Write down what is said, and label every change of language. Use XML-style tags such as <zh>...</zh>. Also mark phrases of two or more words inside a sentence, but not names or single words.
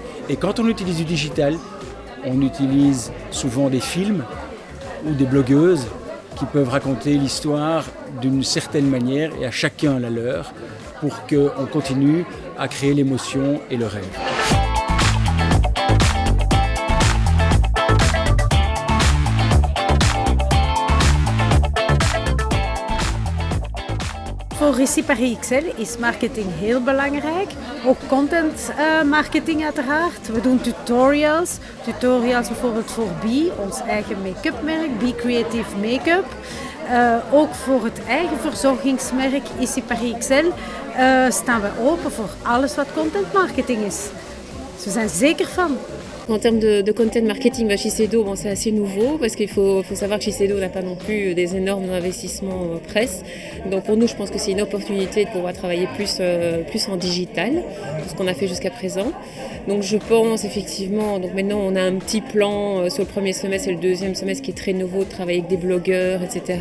<fr>Et quand on utilise du digital, on utilise souvent des films ou des blogueuses qui peuvent raconter l'histoire d'une certaine manière et à chacun la leur pour qu'on continue à créer l'émotion et le rêve.</fr> <nl>Voor Ici Paris XL is marketing heel belangrijk. Ook</nl> <en>content marketing</en> <nl>uiteraard. We doen tutorials. Tutorials bijvoorbeeld voor Be, ons eigen make-up merk, Be Creative Make-up. Ook voor het eigen verzorgingsmerk Ici Paris XL staan we open voor alles wat</nl> <en>content marketing</en> <nl>is. Dus we zijn zeker van.</nl> <fr>En termes de</fr> <en>content marketing,</en> <fr>Shiseido, bon, c'est assez nouveau parce qu'il faut savoir que Shiseido n'a pas non plus des énormes investissements presse. Donc pour nous, je pense que c'est une opportunité de pouvoir travailler plus en digital, ce qu'on a fait jusqu'à présent. Donc je pense effectivement, donc maintenant on a un petit plan sur le premier semestre et le deuxième semestre qui est très nouveau, de travailler avec des blogueurs, etc.</fr>